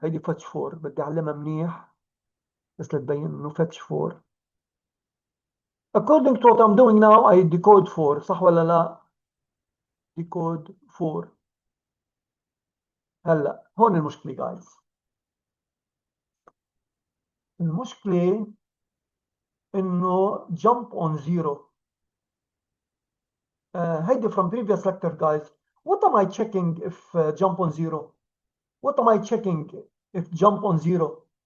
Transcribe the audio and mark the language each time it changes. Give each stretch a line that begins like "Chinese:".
Arabic: هيدي fetch 4 بدي أعلمها منيح بس لتبين إنه fetch 4.
English: According to what I'm doing now, I decode 4.
Arabic: صح ولا لا؟ decode 4. هلا هون المشكلة guys. المشكلة إنه jump on 0.
English: هيدي from previous lecture, guys. What am I checking if jump on 0? What am I checking if jump on 0?